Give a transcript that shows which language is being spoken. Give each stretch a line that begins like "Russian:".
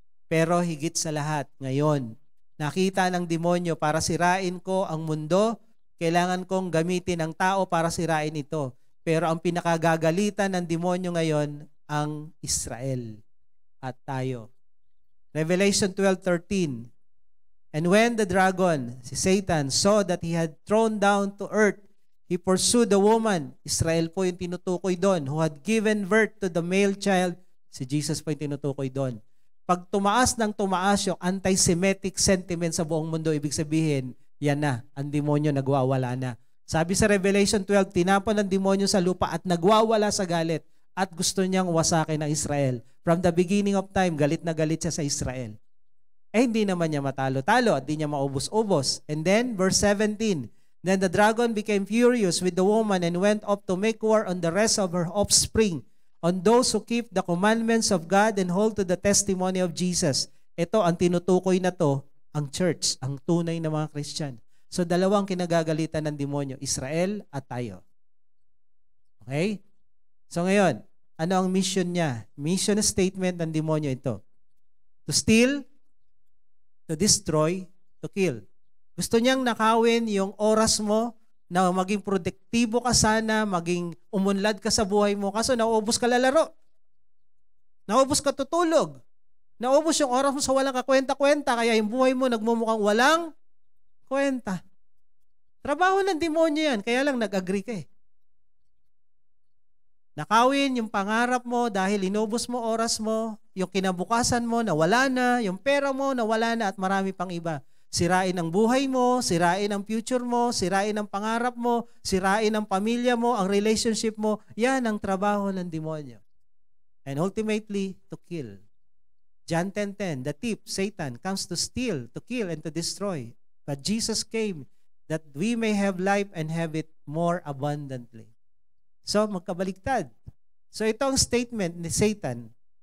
Filipino: Pero higit sa lahat, ngayon, nakita ng demonyo para sirain ko ang mundo, kailangan kong gamitin ang tao para sirain ito. Pero ang pinakagagalitan ng demonyo ngayon, ang Israel at tayo.
English: Revelation 12:13. And when the dragon, si Satan, saw that he had thrown down to earth, he pursued the woman,
Filipino: Israel po yung tinutukoy doon,
English: who had given birth to the male child,
Filipino: si Jesus po yung tinutukoy doon. Pag tumaas ng tumaas yung anti-Semitic sentiment sa buong mundo, ibig sabihin, yan na, ang demonyo nagwawala na. Sabi sa Revelation 12, tinapon ng demonyo sa lupa at nagwawala sa galit at gusto niyang wasakin ang Israel.
English: From the beginning of time,
Filipino: galit na galit siya sa Israel. Hindi naman niya matalo-talo at di niya maubos-ubos.
English: And then, verse 17, then the dragon became furious with the woman and went up to make war on the rest of her offspring, on those who keep the commandments of God and hold to the testimony of Jesus.
Filipino: Ito, ang tinutukoy na to, ang church, ang tunay na mga Christian. So, dalawang kinagagalitan ng demonyo, Israel at tayo. Okay? So, ngayon, ano ang mission niya? Mission statement ng demonyo ito.
English: To steal, to destroy, to kill.
Filipino: Gusto niyang nakawin yung oras mo, na maging produktibo ka sana, maging umunlad ka sa buhay mo, kaso naubos ka lalaro. Naubos ka tutulog. Naubos yung oras mo sa walang kakwenta-kwenta, kaya yung buhay mo nagmumukhang walang kwenta. Trabaho ng demonyo yan, kaya lang nag-agree ka eh. Nakawin yung pangarap mo dahil inubos mo oras mo, yung kinabukasan mo nawala na, yung pera mo nawala na at marami pang iba. Sirain ang buhay mo, sirain ang future mo, sirain ang pangarap mo, sirain ang pamilya mo, ang relationship mo. Yan ang trabaho ng demonyo.
English: And ultimately, to kill. John 10:10, the thief, Satan, comes to steal, to kill, and to destroy. But Jesus came that we may have life and have it more abundantly.
Filipino: So, magkabaliktad. So, ito ang statement ni Satan.